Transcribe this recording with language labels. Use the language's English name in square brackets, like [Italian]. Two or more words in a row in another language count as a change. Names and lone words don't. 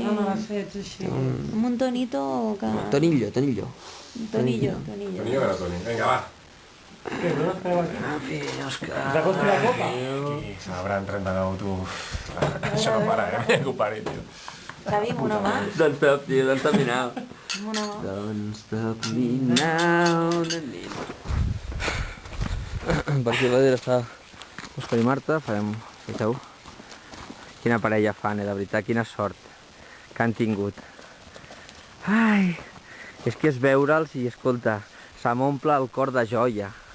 [Catalan] així. Amb un tonito que... Tonillo, tonillo. Tonillo. Toni, a veure, Toni. Vinga, va. Òscar... S'ha construït la copa? Celebrar en 39, tu... Això no para, que ho pari, tio. Xavi, amb una mà. [English] Don't stop, tio, don't stop me now. [Catalan] Amb una mà. [English] Don't stop me now. [Catalan] Per aquí darrere està Òscar i Marta, farem... Fixeu? Quina parella fan, de veritat, quina sort que han tingut. Ai, és que és veure'ls i, escolta, se m'omple el cor de joia.